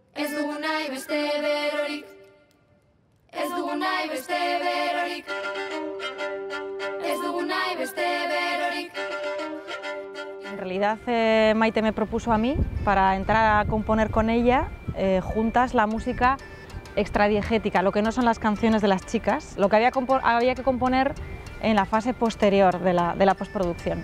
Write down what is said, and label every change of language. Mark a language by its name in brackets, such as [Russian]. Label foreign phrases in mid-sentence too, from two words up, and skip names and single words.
[Basque] Ez dugu nahi beste berorik, ez dugu nahi beste berorik, ez dugu nahi beste berorik. [Spanish] En realidad Maite me propuso a mí para entrar a componer con ella juntas la música extradiegética, lo que no son las canciones de las chicas, lo que había que componer en la fase posterior de la postproducción.